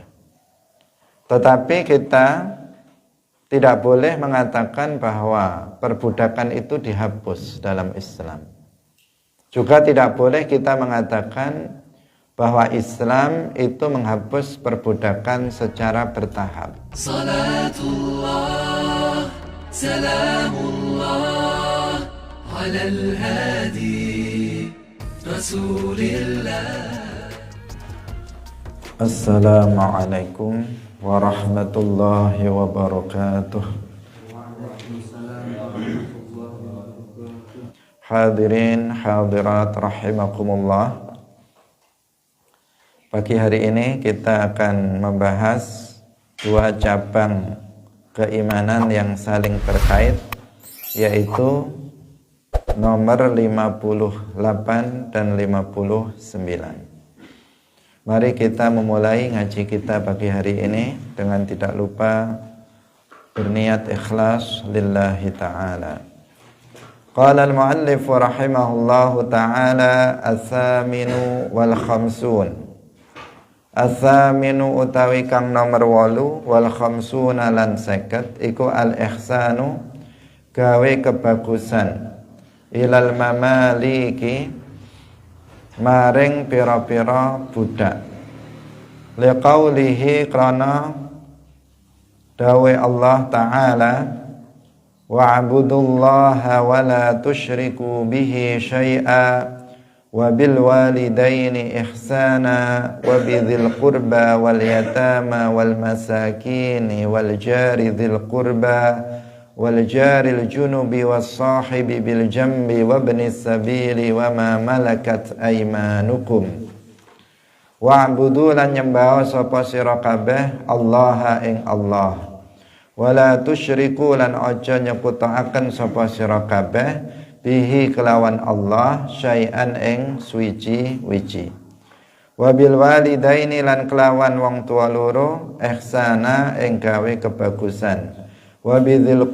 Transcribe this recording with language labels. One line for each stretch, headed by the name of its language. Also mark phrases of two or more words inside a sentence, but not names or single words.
Indonesian: Tetapi kita tidak boleh mengatakan bahwa perbudakan itu dihapus dalam Islam. Juga tidak boleh kita mengatakan bahwa Islam itu menghapus perbudakan secara bertahap.
Arabic: صلاة الله، سلام الله، على الهادي، رسول الله. السلام عليكم ورحمة الله وبركاته.
Indonesian: Hadirin hadirat rahimakumullah. Pagi hari ini kita akan membahas dua cabang keimanan yang saling terkait, yaitu nomor 58 dan 59. Mari kita memulai ngaji kita pagi hari ini dengan tidak lupa berniat ikhlas
Arabic: لله تعالى. قال المؤلف رحمه الله تعالى الثامن والخمسون.
Javanese: As-saminu utawi kang nomor 8
Arabic: والخمسون
Javanese: lan 50 iku
Arabic: al-ihsanu
Javanese: gawe kebagusan
Arabic: إلى المماليك
Javanese: maring pira-pira budak
Arabic: liqaulihi
Javanese: krana dawe
Arabic: الله تعالى واعبدوا الله ولا تشركوا به شيئا وبالوالدين إحسانا وبذي القربى واليتامى والمساكين وال جار ذي القربى والجار الجنب والصاحب بالجنب وابن السبيل وما ملكت أيمانكم واعبدوا
Javanese: lan nyembah sapa sira kabeh Allah ing Allah
Arabic: ولا تشركوا
Javanese: lan aja nyekutaaken sapa sira kabeh bihi kelawan Allah syai'an ing suwiji-wiji
Arabic: وبالوالدين
Javanese: lan kelawan wong tua loro ihsana ing gawe kebagusan
Arabic: وبذي